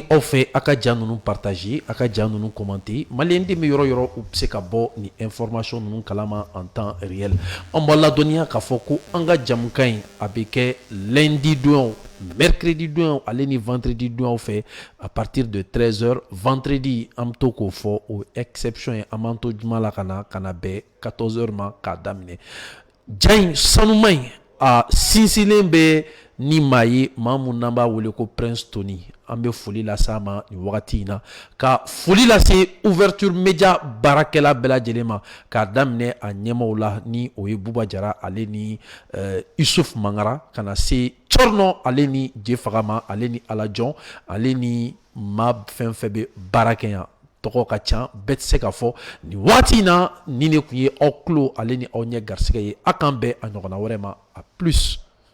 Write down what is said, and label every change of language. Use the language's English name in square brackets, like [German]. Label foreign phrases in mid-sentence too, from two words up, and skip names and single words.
[Bambara] aw fɛ a ka ja ninnu partager a ka ja ninnu commenter maliyɛn den bɛ yɔrɔ yɔrɔ u bɛ se ka bɔ ni information ninnu kalama [French] en temps réel [Bambara] an b'a ladɔnniya k'a fɔ ko an ka jamukan in a bɛ kɛ lundi don mercredi don ale ni vendredi don fɛ [French] à partir de 13h [Bambara] vendredi an bɛ to k'o fɔ o exception ye an b'an to juma la ka na bɛn 14h ma k'a daminɛ ja in sanuma in a sinsinnen bɛ ni maa ye maa mun n'an b'a wele ko Prince Tony an bɛ foli lase a ma nin wagati in na ka foli lase Ouverture Média baarakɛla bɛɛ lajɛlen ma k'a daminɛ a ɲɛmaaw la ni o ye Buba Jara ale ni Isuf Mangara ka na se Cornɔ ale ni Jefaga ma ale ni Alajɔn ale ni maa fɛn fɛn bɛ baara kɛ yan tɔgɔ ka ca bɛɛ tɛ se ka fɔ nin waati in na ni ne tun ye aw tulo ale ni aw ɲɛ garisɛgɛ ye a k'an bɛn a ɲɔgɔnna wɛrɛ ma a plus.